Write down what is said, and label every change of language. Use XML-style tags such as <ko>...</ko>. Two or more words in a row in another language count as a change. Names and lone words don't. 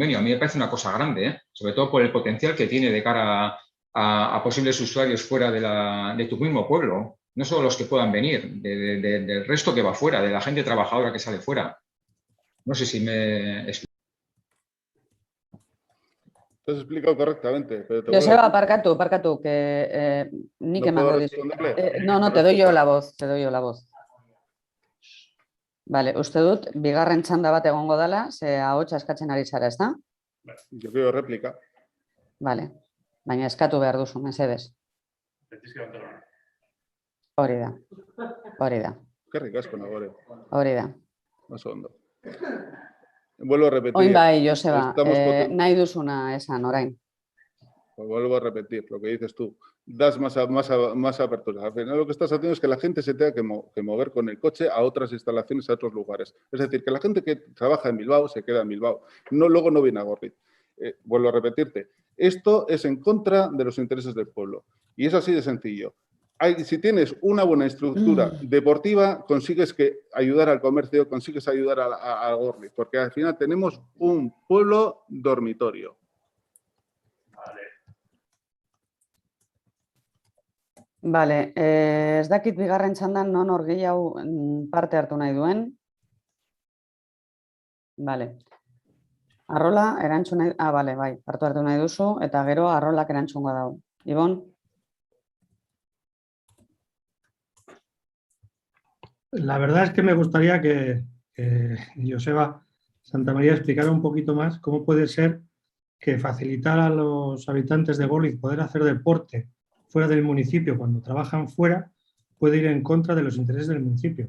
<es>A mí me parece una cosa grande, sobre todo por el potencial que tiene de cara a posibles usuarios fuera de tu mismo pueblo. No solo los que puedan venir, del resto que va fuera, de la gente trabajadora que sale fuera. No sé si me explico. Te has explicado correctamente.</es> <eu>Joseba, parkatu,</eu> <es>que ni que mando no, te doy yo la voz, Vale,</es> <eu>uste dut, bigarren txanda bat egongo dela, ze ahotsa eskatzen ari zara, ezta?</eu> <es>Yo quiero réplica.</es> <eu>Vale, Baina eskatu behar duzu, mesedez. Hori da.</eu> <es>Qué ricasco, Nagore.</es> <eu>Hori da.</eu> <es>Más hondo. Vuelvo a repetir.</es> <eu>Oin bai, Joseba,</eu> <es>Estamos</es> <eu>nahi duzuna esan orain.</eu> <es>Vuelvo a repetir lo que dices tú. Das más apertura. Al final lo que estás haciendo es que la gente se tenga que mover con el coche a otras instalaciones, a otros lugares. Es decir, que la gente que trabaja en Bilbao se queda en Bilbao. Luego no viene a Gorliz. Vuelvo a repetirte. Esto es en contra de los intereses del pueblo. Y es así de sencillo. Si tienes una buena estructura deportiva, consigues ayudar al comercio, consigues ayudar a Gorliz. Porque al final tenemos un pueblo dormitorio.</es> <eu>Vale, ez dakit bigarren txandan non hor gehiago parte hartu nahi duen. Vale. Arrola, erantzun nahi... Vale, bai, parte hartu nahi duzu, eta gero Arrolak erantzungo dau. Ibon?</eu> <es>La verdad es que me gustaría que Joseba Santamaría explicara un poquito más cómo puede ser que facilitar a los habitantes de Gorliz poder hacer deporte fuera del municipio cuando trabajan fuera puede ir en contra de los intereses del municipio.</es>